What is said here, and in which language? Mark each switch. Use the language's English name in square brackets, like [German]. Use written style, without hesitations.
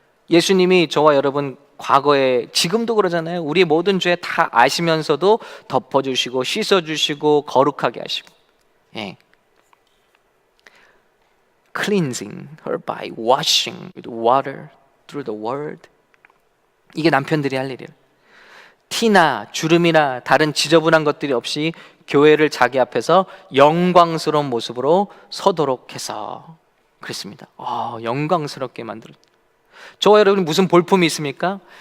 [Korean] 예수님이 저와 여러분 과거에, 지금도 그러잖아요. 우리의 모든 죄 다 아시면서도 덮어주시고 씻어주시고 거룩하게 하시고. 예. [English] Cleansing her by washing with water through the word. [Korean] 이게 남편들이 할 일이에요. 티나 주름이나 다른 지저분한 것들이 없이 교회를 자기 앞에서 영광스러운 모습으로 서도록 해서 그랬습니다. 영광스럽게 만들었. 저와 여러분이 무슨 볼품이 있습니까?